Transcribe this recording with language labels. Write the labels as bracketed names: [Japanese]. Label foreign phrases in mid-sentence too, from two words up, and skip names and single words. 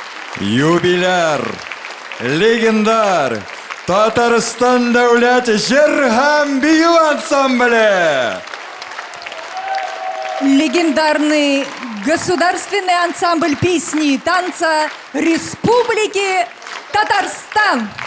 [Tatar] юбиляр, легендар, Татарстан дәүләт җыр һәм бию ансамбле. [Russian] Легендарный государственный ансамбль песни и танца Республики Татарстан.